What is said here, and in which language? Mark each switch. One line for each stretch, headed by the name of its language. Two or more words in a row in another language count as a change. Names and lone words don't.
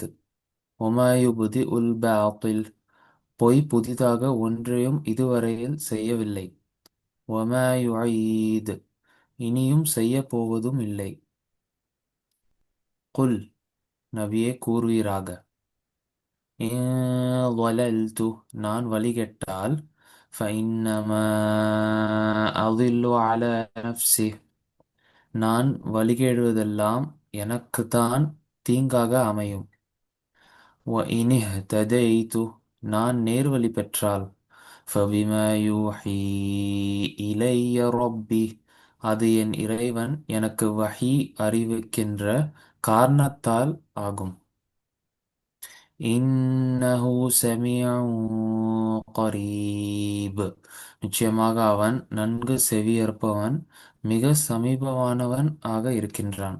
Arabic: وما يبدئ الباطل,
Tamil: பொய் புதிதாக ஒன்றையும் இதுவரையில் செய்யவில்லை. ஒமாயுஈத், இனியும் செய்யப் போவதும் இல்லை. குல், நபியே கூறுவீராக,
Arabic: إن ضللت,
Tamil: நான் வழிகெட்டால்,
Arabic: فإنما أضل على نفسي,
Tamil: நான் வழிகேடுவதெல்லாம் எனக்குத்தான் தீங்காக அமையும்.
Arabic: وإن اهتديت,
Tamil: நான் நேர்வழி பெற்றால்,
Arabic: فبما يوحي إلي ربي,
Tamil: அது என் இறைவன் எனக்கு வஹி அறிவிக்கின்ற காரணத்தால் ஆகும்.
Arabic: إنه سميع قريب,
Tamil: நிச்சயமாக அவன் நன்கு செவியேற்பவன், மிக சமீபமானவன் ஆக இருக்கின்றான்.